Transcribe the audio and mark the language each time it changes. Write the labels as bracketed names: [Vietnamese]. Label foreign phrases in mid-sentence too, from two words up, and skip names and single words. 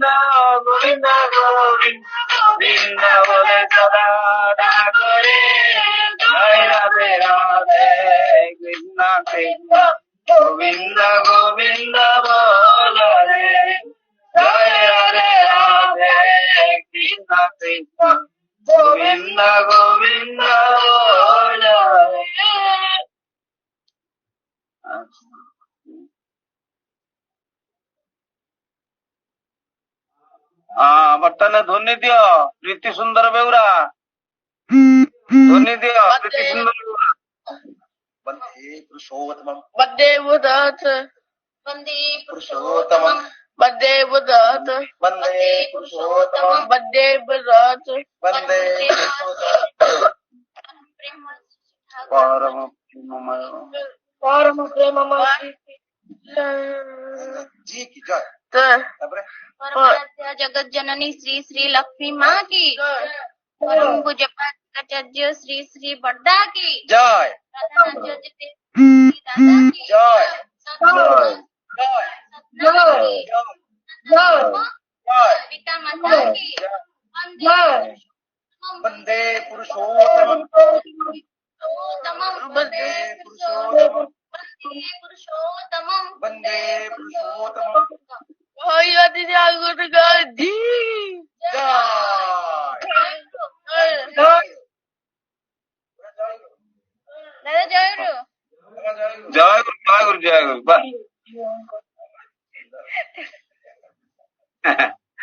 [Bangla] গোবিন্দ গোবিন্দ গোবিন্দ বলে সদা ডাকরে জয় রাধে রাধে কৃষ্ণ কৃষ্ণ গোবিন্দ গোবিন্দ বল রে জয় রাধে রাধে কৃষ্ণ কৃষ্ণ গোবিন্দ গোবিন্দ বল রে। [Odia] ବର୍ତ୍ତମାନ ଧ୍ୱନି ଦିଅ ପ୍ରୀତି ସୁନ୍ଦର ବେଉରା ଧ୍ୱନି ଦିଅ ପ୍ରୀତି ସୁନ୍ଦର ବେଉରା [Sanskrit] वन्दे पुरुषोत्तमम् वन्दे बुधात् वन्दे पुरुषोत्तमम् वन्दे बुधात् वन्दे पुरुषोत्तमम् वन्दे बुधात् वन्दे [Odia] ପରମ ପ୍ରେମମୟ [Hindi] परम प्रेममय जी की जय ते [Odia] ताପରେ [Hindi] परमाराध्या जगत जननी श्री श्री लक्ष्मी माँ की परम पूज्य श्री श्री बड्डा की जय प्रधानाचार्य श्री दादा की जय ଜୟ जय जय जय पिता माता की जय [Sanskrit] वन्दे पुरुषोत्तमम् वन्दे पुरुषोत्तमम् पुरुषोत्तमं वन्दे पुरुषोत्तमम् [Hindi] भैया दीदी आगुन गाधी जय दादा जय रो [Odia] ଜୟ ଗୁରୁ ଜୟ ଗୁରୁ ଜୟ ଗୁରୁ ବାଃ